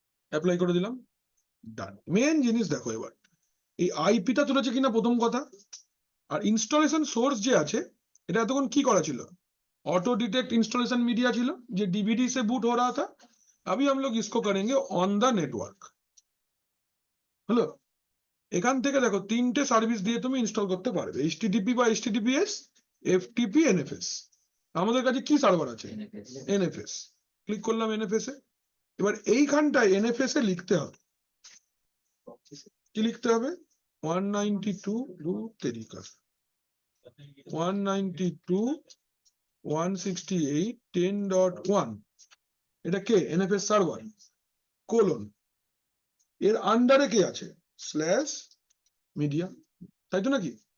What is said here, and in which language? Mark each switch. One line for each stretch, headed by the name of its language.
Bangla: Apply করে দিলাম, ডান। Main জিনিস দেখো এবার এই আইপিটা তুলেছে কিনা প্রথম কথা, আর ইনস্টলেশন সোর্স যে আছে এটা এতক্ষণ কি করা ছিল, ऑटो डिटेक्ट इंस्टॉलेशन मीडिया ছিল যে
Hindi: डीवीडी से बूट हो रहा था। अभी हम लोग इसको करेंगे
English: On the network.
Bangla: হলো, এখান থেকে দেখো তিনটে সার্ভিস দিয়ে তুমি ইনস্টল করতে পারবে, এইচটিটিপি বা এইচটিটিপিএস, এফটিপি, এনএফএস। আমাদের কাছে কি সার্ভার আছে, এনএফএস। ক্লিক করলাম এনএফএস এ। এবার এইখানটায় এনএফএস এ লিখতে হবে, কি লিখতে হবে, 192 रूट तरीका 192.168.10.1 এটা কে, এনএফএস সার্ভার কোলন, এর আন্ডারে কে আছে, স্ল্যাশ মিডিয়া, তাই তো নাকি?